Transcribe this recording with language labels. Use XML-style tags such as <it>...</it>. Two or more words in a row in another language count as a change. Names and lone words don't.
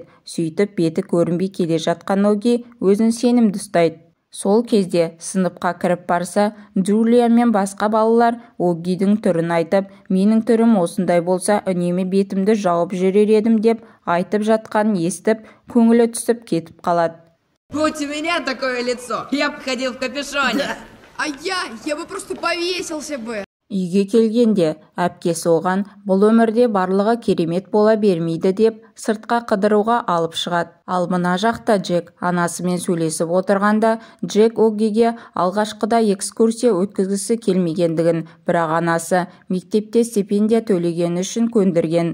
<kk>Сөйтіп беті көрінбей келе жатқан Оги өзін сенімді ұстайды. Сол кезде сыныпқа кіріп барса, Джулия мен басқа балалар Огидің түрін айтып, менің түрім осындай болса, үнемі бетімді жауып жүрер едім деп айтып жатқанын естіп, көңілі түсіп кетіп қалады.</kk> <ru>Будь у меня такое лицо, я бы ходил в капюшоне. А я бы просто повесился бы.</ru> <kk>Үйге келгенде әпкесі оған бұл өмірде барлығы керемет бола бермейді деп сыртқа қыдыруға алып шығады. Ал мына жақта Джек анасымен сөйлесіп отырғанда Джек Оггиге алғашқыда экскурсия өткізгісі келмегендігін, бірақ анасы мектепте стипендия төлегені үшін көндірген.</kk>